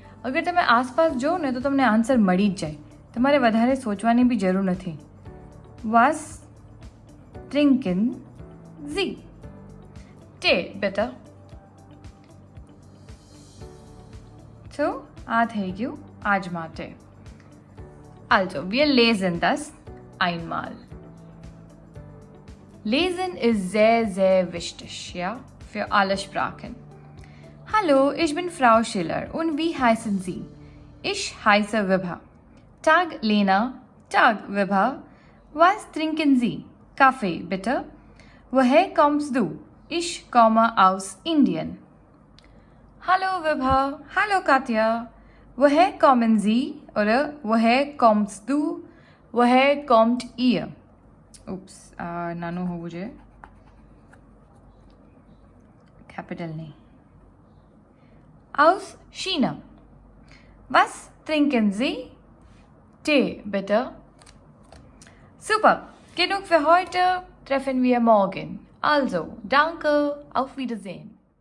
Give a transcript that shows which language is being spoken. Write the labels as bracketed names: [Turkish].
[Gujarati] અગર તમે આસપાસ જો ને તો તમને આન્સર મળી જ જાય, તમારે વધારે સોચવાની બી જરૂર નથી. [German] Was trinken Sie? Tee, bitte. [Gujarati] So, આ થઈ ગયું આજ માટે. [German] Also, wir lesen das einmal. Lesen ist sehr, sehr wichtig, ja, für alle Sprachen. Hallo, ich bin Frau Schiller und wie heißen Sie? Ich heiße Vibha. Tag Lena, Tag Vibha. Was trinken Sie? Kaffee, bitte. Woher kommst du? Ich komme aus Indien. Hallo Vibha, hallo Katja. Woher kommen Sie? Oder woher kommst du? Woher kommt ihr? [Gujarati] Ups, નાનું હોવું જોઈએ, capital નહીં. [German] Aus China. Was trinken Sie? Tee, bitte. Super, genug für heute. Treffen wir morgen. Also, danke, auf Wiedersehen.